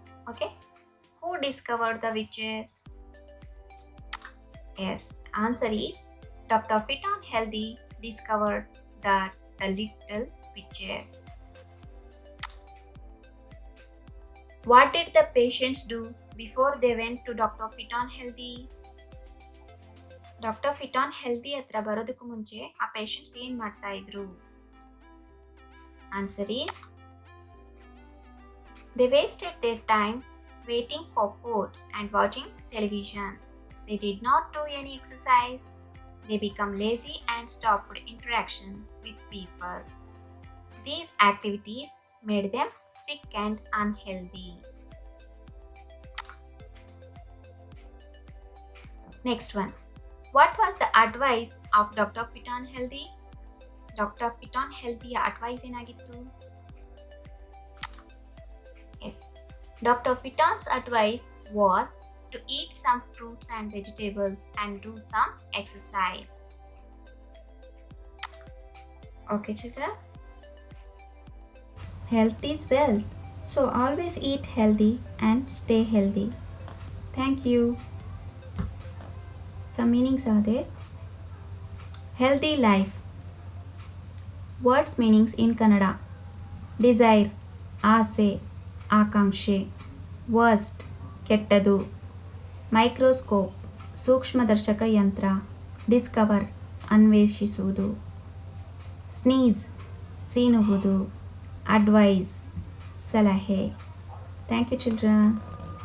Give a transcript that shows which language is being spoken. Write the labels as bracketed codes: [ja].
[en] Okay. Who discovered the witches? Yes, answer is Dr. Fit on Healthy discovered the little witches. What did the patients do before they went to Dr. Fit on Healthy? [kn] Doctor fit on healthy ಹತ್ರ ಬರೋದಕ್ಕೂ ಮುಂಚೆ ಆ patients ಏನು ಮಾಡ್ತಾ ಇದ್ರು? [en] Answer is they wasted their time waiting for food and watching television. They did not do any exercise. They become lazy and stopped interaction with people. These activities made them sick and unhealthy. Next one. What was the advice of Dr. Fiton Healthy? Dr. [kn] Fiton Healthy advice ಏನಾಗಿತ್ತು? [en] Yes. Dr. Fiton's advice was to eat some fruits and vegetables and do some exercise. Okay, children? Health is wealth. So always eat healthy and stay healthy. Thank you. Some meanings are there. Healthy life. Words meanings in Kannada. [kn] Desire, ಆಸೆ, ಆಕಾಂಕ್ಷೆ. Worst, ಕೆಟ್ಟದು. Microscope, ಸೂಕ್ಷ್ಮದರ್ಶಕ ಯಂತ್ರ. Discover, ಅನ್ವೇಷಿಸುವುದು. [en] Sneeze, ಸೀನುವುದು. Advice, ಸಲಹೆ. Thank you children.